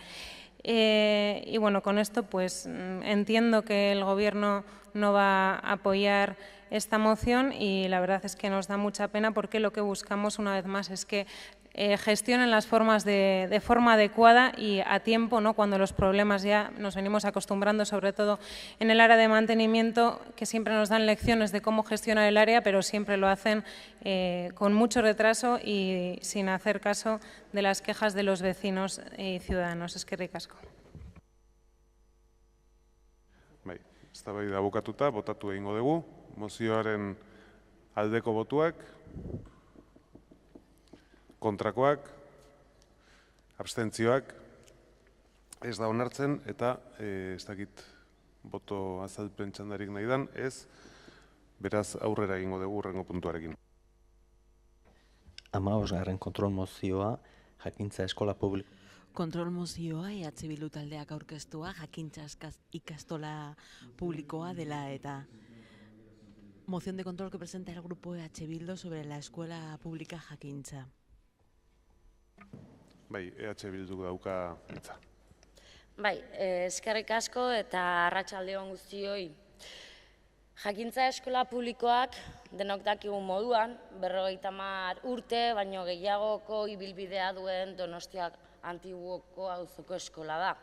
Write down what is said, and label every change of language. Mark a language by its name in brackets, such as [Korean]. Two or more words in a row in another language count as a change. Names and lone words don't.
[Spanish] Y bueno, con esto pues entiendo que el Gobierno no va a apoyar esta moción y la verdad es que nos da mucha pena porque lo que buscamos una vez más es que gestionen las formas de forma adecuada y a tiempo, ¿no? Cuando los problemas ya nos venimos acostumbrando, sobre todo en el área de mantenimiento, que siempre nos dan lecciones de cómo gestionar el área, pero siempre lo hacen con mucho retraso y sin hacer caso de las quejas de los vecinos y ciudadanos. [Basque] Eskerrik asko. Bai, eztabaida bukatuta, botatu egingo dugu. Mozioaren aldeko botuak, kontrakoak, abstentzioak, ez da onartzen eta ez dakit boto azalpen txandarik nahi dan, ez, beraz aurrera egingo dugu hurrengo puntuarekin. 15. kontrol mozioa, jakintza eskola publiko. Kontrol mozioa EH Bildu taldeak aurkeztua jakintza ikastola publikoa dela eta [Spanish] moción de control que presenta el grupo EH Bildu sobre la escuela pública Jakintza. [Basque] Bai, EH Bildu dauka hitza. Bai, eskerrik asko eta arratsalde on guztioi. Jakintza eskola publikoak denok dakigun moduan, 50 urte, baino gehiagoko ibilbidea duen Donostia Antiguoko auzoko eskola da.